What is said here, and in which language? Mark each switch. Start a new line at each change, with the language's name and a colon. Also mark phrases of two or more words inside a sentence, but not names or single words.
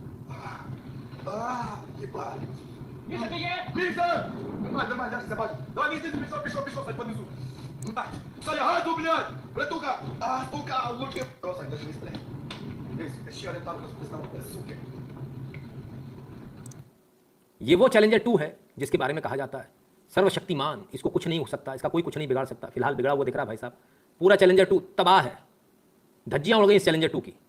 Russian: Ебать. Миша, ты есть? Миша! Нормально, я забыл. Давай, Миша, пішов, Сань, понизу. Саня, газу, блядь! Братуха! Сука, влупила! Сань, даже не стрелять. Еще один танк распознавал, суки.
Hindi: ये वो चैलेंजर 2 है जिसके बारे में कहा जाता है सर्वशक्तिमान, इसको कुछ नहीं हो सकता, इसका कोई कुछ नहीं बिगाड़ सकता। फिलहाल बिगड़ा हुआ दिख रहा है भाई साहब। पूरा चैलेंजर 2 तबाह है, धज्जियां उड़ गई इस चैलेंजर 2 की।